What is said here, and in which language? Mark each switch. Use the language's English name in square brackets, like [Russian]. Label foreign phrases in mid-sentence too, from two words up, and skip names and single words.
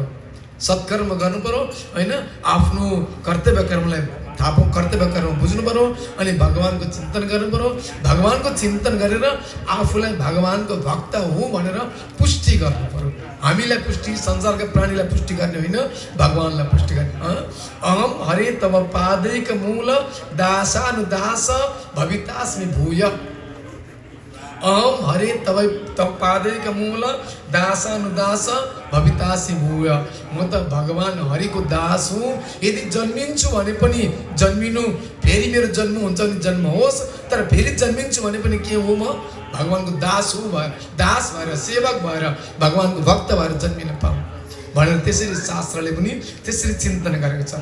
[Nepali] सत्कर्म गर्नु पर्यो हैन। आफ्नो कर्तव्य कर्मलाई कर्तव्य कर्म बुझ्नु पर्यो अनि भगवानको चिन्तन गर्नु पर्यो। भगवानको चिन्तन गरेर आफूलाई भगवानको भक्त हो भनेर पुष्टि गर्नु पर्यो। हामीलाई पुष्टि, संसारका प्राणीलाई पुष्टि गर्ने होइन, भगवानलाई पुष्टि गर्ने। [Sanskrit] अहम हरे तव पादैक मूल दासानुदास भवितास्मि भूय। अहम हरे तव पादैक मूल दासानुदास भवितासी भूय। [Nepali] म त भगवान हरिको दास हुँ। यदि जन्मिन्छु भने पनि जन्मिनु, फेरि मेरो जन्म हुन्छ भने जन्म होस्, तर फेरि जन्मिन्छु भने पनि के हो, म भगवानको दास हो, दास भएर सेवक भएर भगवानको भक्त भएर जन्मिन पाऊँ भनेर त्यसरी शास्त्रले पनि त्यसरी चिन्तन गरेको छ।